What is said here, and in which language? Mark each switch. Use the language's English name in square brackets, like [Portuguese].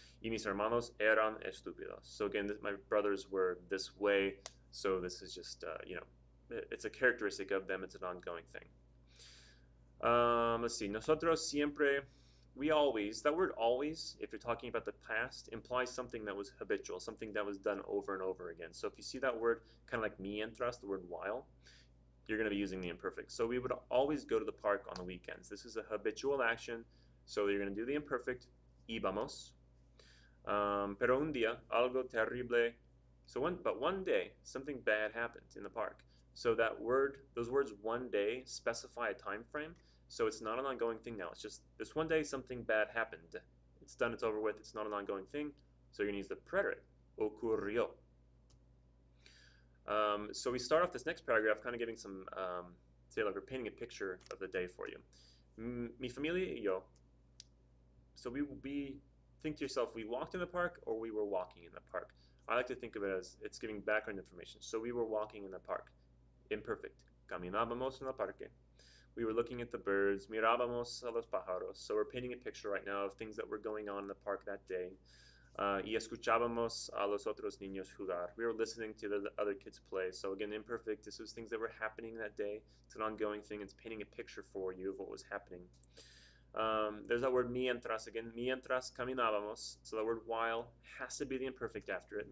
[Spanish] Y mis hermanos eran estúpidos. [English] So again, my brothers were this way. So this is just it's a characteristic of them. It's an ongoing thing. Let's see. [Spanish] Nosotros siempre, [English] we always, that word always, if you're talking about the past, implies something that was habitual, something that was done over and over again. So if you see that word, kind of like mientras, the word while, you're going to be using the imperfect. So we would always go to the park on the weekends. This is a habitual action. So you're going to do the imperfect, íbamos. [Spanish] Pero un día, algo terrible. [English] But one day, something bad happened in the park. So that word, those words one day specify a time frame. So it's not an ongoing thing now. It's just this one day something bad happened. It's done, it's over with. It's not an ongoing thing. So you're going to use the preterite, ocurrió. So we start off this next paragraph kind of giving some, say like we're painting a picture of the day for you. [Spanish] Mi familia y yo. [English] So we think to yourself, we walked in the park or we were walking in the park. I like to think of it as it's giving background information. So we were walking in the park. Imperfect. [Spanish] Caminábamos en el parque. [English] We were looking at the birds. [Spanish] Mirábamos a los pájaros. [English] So we're painting a picture right now of things that were going on in the park that day. [Spanish] Y escuchábamos a los otros niños jugar. [English] We were listening to the other kids play. So again, imperfect. This was things that were happening that day. It's an ongoing thing. It's painting a picture for you of what was happening. There's that word mientras again. [Spanish] Mientras caminábamos. [English] So the word while has to be the imperfect after it.